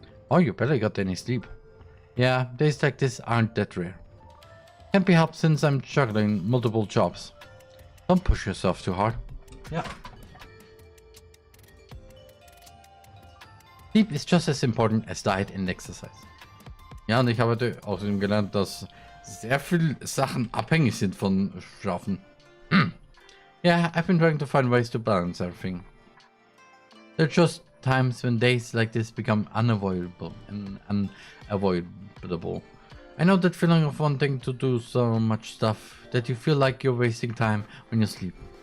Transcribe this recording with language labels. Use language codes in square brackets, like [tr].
[en] Oh, you barely got any sleep. Yeah, days like this aren't that rare. Can't be helped since I'm juggling multiple jobs. Don't push yourself too hard. Yeah. Sleep is just as important as diet and exercise. [de] Ja, und ich habe außerdem gelernt, dass sehr viele Sachen abhängig sind von Schlafen. [en] Yeah, I've been trying to find ways to balance everything. There are just times when days like this become unavoidable and unavoidable. I know that feeling of wanting to do so much stuff that you feel like you're wasting time when you sleep.